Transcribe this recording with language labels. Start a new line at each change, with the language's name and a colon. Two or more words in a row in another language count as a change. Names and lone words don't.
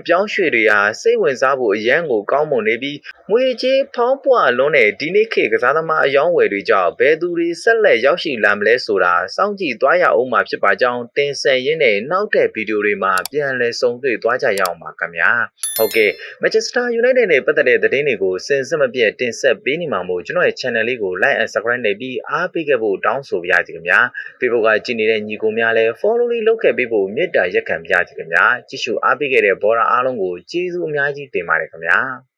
Burmese: ပြောင်းရွှေ့တွေဟာစိတ်ဝင်စားဖို့အရန်ကိုကောင်းမွန်နေပြီးငွေကြေးဖောင်းပွားလွန်းတဲ့ဒီနေ့ခေတ်ကစားသမားအယောင်းဝယ်တွေကြောင့်ဘယ် သူတွေဆက်လက်ရောက်ရှိလာမလဲဆိုတာစောင့်ကြည့်သွားရအောင်မှာဖြစ်ပါကြောင်းတင်ဆက်ရင်းနဲ့နောက်တဲ့ဗီဒီယိုတွေမှာပြန်လည်ဆုံတွေ့သွားကြရအောင်ပါခင်ဗျာ။ဟုတ်ကဲ့ Manchester United နဲ့ပတ်သက်တဲ့သတင်းတွေကိုစင်စစ်မပြတ်တင်ဆက်ပေးနေမှာမို့ကျွန်တော်ရဲ့ channel လေးကို
English: like and subscribe
Burmese: နဲ့ပြီးအားပေးခဲ့ဖို့တောင်းဆိုပါရစေခင်ဗျာ Facebook ကကြည့်နေတဲ့ညီကိုများလည်း follow လေးလုပ်ခဲ့ပေးဖို့မေတ္တာရက်ခံပါရစေခင်ဗျာကြည့်ရှုအားပေးခဲ့တဲ့ဘောရာအားလုံးကိုကျေးဇူးအများကြီးတင်ပါတယ်ခင်ဗျာ